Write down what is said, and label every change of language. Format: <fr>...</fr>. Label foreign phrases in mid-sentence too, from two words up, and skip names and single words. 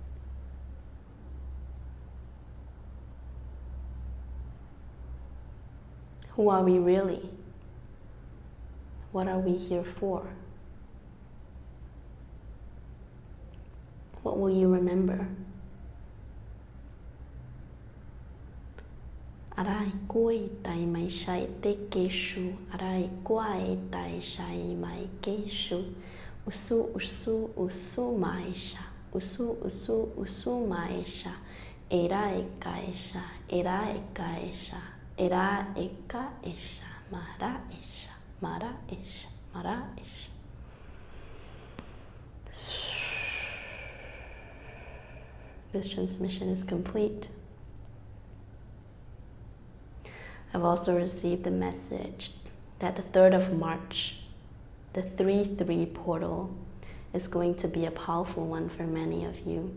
<en>Who are we really? What are we here for? What will you remember? Arai koi tai mai shai te keshu, arai koi tai shai mai keshu, usu usu usu maisha, usu usu usu maisha, erai kaisha, erai kaisha, era eka isha, mara isha, mara isha, mara isha. This transmission is complete. I've also received the message that the 3rd of March, the 3-3 portal, is going to be a powerful one for many of you.</en>